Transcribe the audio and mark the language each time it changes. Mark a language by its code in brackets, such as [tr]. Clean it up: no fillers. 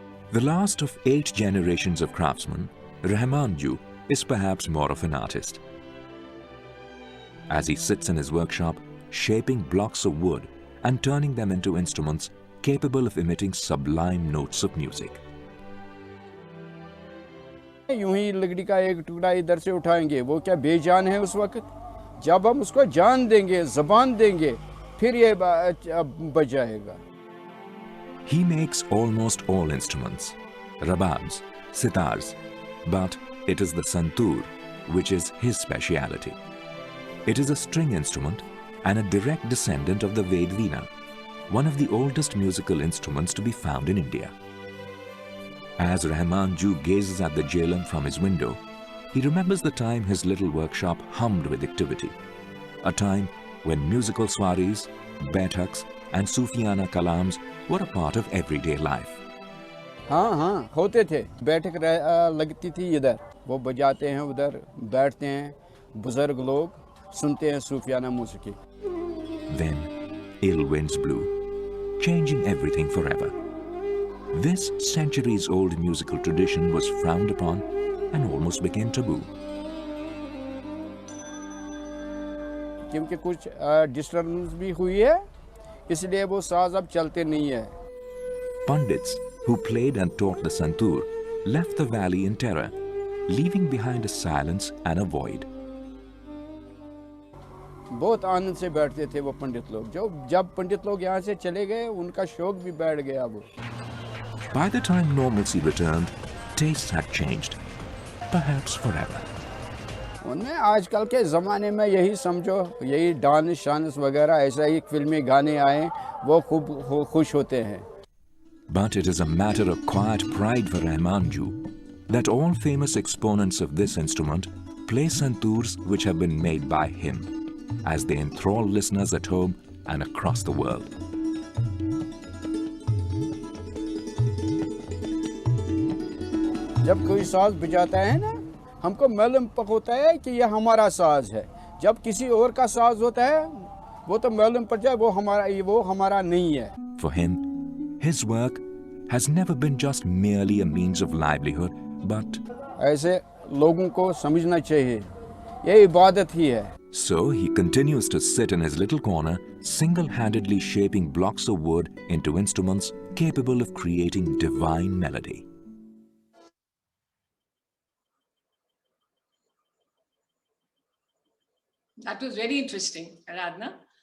[en] The last of 8 generations of craftsmen, Rahmanju is perhaps more of an artist. As he sits in his workshop, shaping blocks of wood and turning them into instruments capable of emitting sublime notes of music. [hi] यूं ही लकड़ी का एक टुकड़ा इधर से उठाएंगे, वो क्या बेजान है उस वक्त? जब हम उसको जान देंगे, ज़बान देंगे, फिर ये बज जाएगा. [en] He makes almost all instruments, rababs, sitars, but it is the santoor which is his speciality. It is a string instrument and a direct descendant of the Ved Veena, one of the oldest musical instruments to be found in India. As Rahmanju gazes at the Jhelum from his window, he remembers the time his little workshop hummed with activity, a time when musical swaris, baithaks and Sufiana kalams were a part of everyday life. [hi] हाँ होते थे. बैठक लगती थी इधर, वो बजाते हैं उधर, बैठते हैं, बुजुर्ग लोग सुनते हैं सूफियाना मौसीकी. [en] Then ill winds blew, changing everything forever. This centuries-old musical tradition was frowned upon and almost became taboo. [hi] क्योंकि कुछ डिस्टर्बेंस भी हुई है, इसलिए वो साज अब चलते नहीं है. [en] Pandits who played and taught the santoor left the valley in terror, leaving behind a silence and a void. [hi] बहुत आनंद से बैठते थे वो पंडित लोग. जब पंडित लोग यहाँ से चले गए, उनका शौक भी बैठ गया वो. [en] By the time normalcy returned, tastes had changed, perhaps forever. [hi] उनमें आजकल के ज़माने में यही समझो, यही डांस शांस वगैरह ऐसा ही फिल्मी गाने आए, वो खूब खुश होते हैं. [en] But it is a matter of quiet pride for Rahmanju that all famous exponents of this instrument play santoors which have been made by him, as they enthrall listeners at home and across the world. [hi] जब कोई साज बजाता है ना, हमको मालूम होता है कि ये हमारा साज है. जब किसी और का साज होता है, वो तो मालूम पड़ जाए वो हमारा नहीं है. [en] For him, his work has never been just merely a means of livelihood, but [hi] ऐसे लोगों को समझना चाहिए, ये इबादत ही है. [en] So he continues to sit in his little corner, single-handedly shaping blocks of wood into instruments capable of creating divine melody. That was very interesting, Aradhana.